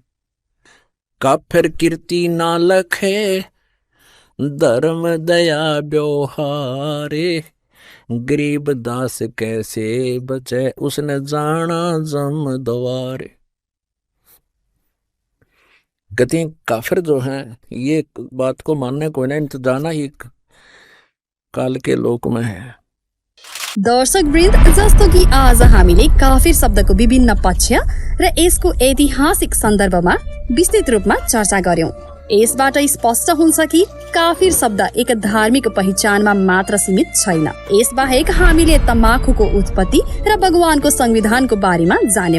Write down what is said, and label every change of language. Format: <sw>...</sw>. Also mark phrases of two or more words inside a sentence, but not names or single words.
<hi>काफिर कीर्ति ना लखे, धर्म दया व्यवहारे, गरीब दास कैसे बचे, उसने जाना जम द्वारे। कहते हैं काफिर जो हैं, ये बात को मानने को नहीं, तो जाना ही काल के लोक में है।</hi> <ne>दर्शक वृन्द, जस्तो कि आज हामीले काफिर शब्दको विभिन्न पक्ष र यसको ऐतिहासिक सन्दर्भमा विस्तृत रूपमा चर्चा गर्यौं। यसबाट स्पष्ट हुन्छ कि काफिर शब्द एक धार्मिक पहिचानमा मात्र सीमित छैन। यसबाहेक हामीले तमाखुको उत्पत्ति र भगवानको संविधानको बारेमा जान्यौं।</ne>